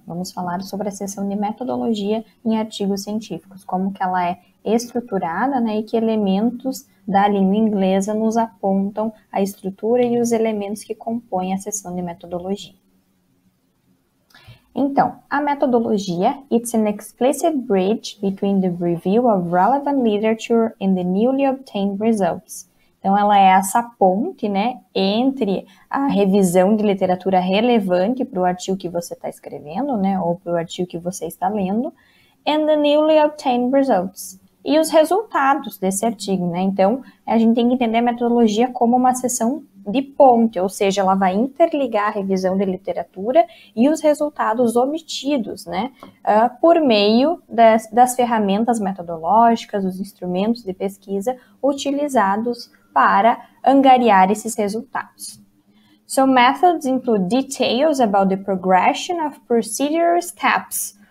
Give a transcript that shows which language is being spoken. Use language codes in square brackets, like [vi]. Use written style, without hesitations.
[pt] Vamos falar sobre a seção de metodologia em artigos científicos, como que ela é estruturada, né, e que elementos da língua inglesa nos apontam a estrutura e os elementos que compõem a seção de metodologia. Então, a metodologia, [en] it's an explicit bridge between the review of relevant literature and the newly obtained results. [pt] Então, ela é essa ponte, né, entre a revisão de literatura relevante para o artigo que você está escrevendo, né, ou para o artigo que você está lendo, [en] and the newly obtained results. [pt] E os resultados desse artigo, né? Então, a gente tem que entender a metodologia como uma seção de ponte, ou seja, ela vai interligar a revisão de literatura e os resultados obtidos, né, por meio das ferramentas metodológicas, os instrumentos de pesquisa utilizados para angariar esses resultados. [en] So, methods include details about the progression of procedural steps.